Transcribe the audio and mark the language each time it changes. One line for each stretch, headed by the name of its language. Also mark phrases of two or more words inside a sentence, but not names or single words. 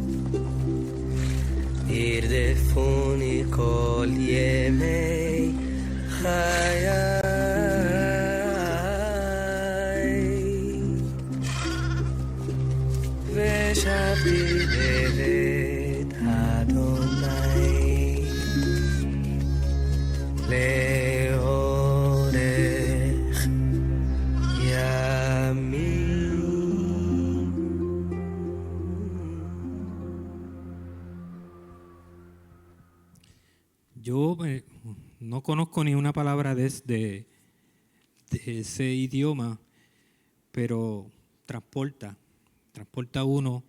Hebrew: ורדפוני כל ימי חיי ושבתי בבית אדוני לאורך ימים.
Spanish: Yo no conozco ni una palabra de ese idioma, pero transporta a uno.